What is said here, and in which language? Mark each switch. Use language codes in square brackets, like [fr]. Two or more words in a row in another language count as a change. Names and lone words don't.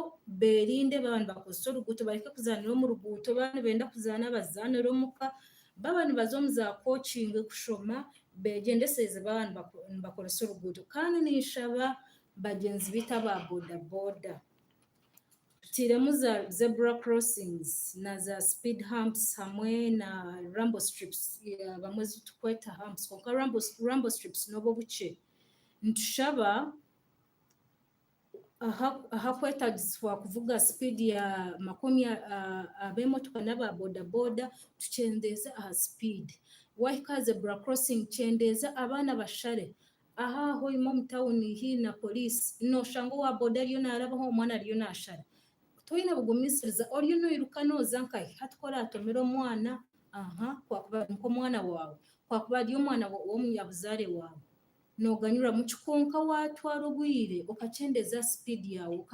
[nyn] berinde babantu bakozesa oruguuto bareke kuzaanira omu ruguuto baana benda kuzaana bazaanire omuka baba nibaza omu za coaching kushoma begyendesereze babantu nibakoresa oruguuto kandi ninshaba bagyenzi bitu aba bodaboda tutiremu za [en] zebra crossings [nyn] na za [en] speed humps [nyn] hamwe na [en] rumble strips [nyn] bamwe tukweta humps konka [en] rumble strips [nyn] nobo bukye nitushaba aha kwetagisibwa kuvuga speed ya makumi ab'emotoka n'aba bodaboda tukyendeeze aha speed wahika zebra crossing kyendeze abaana bashare aha hoima omu tawuni hii na polisi noshanga owa boda ariyo narabaho omwana ariyo nashara toyine bugumisiriza oriyo noiruka noza nkahi hatukora atomera omwana kwakuba nk'omwana waawe kwakuba ari omwana w'omunyabuzaare waawe noganyuramu kikonka watwara obwire okakyendeza speed yawe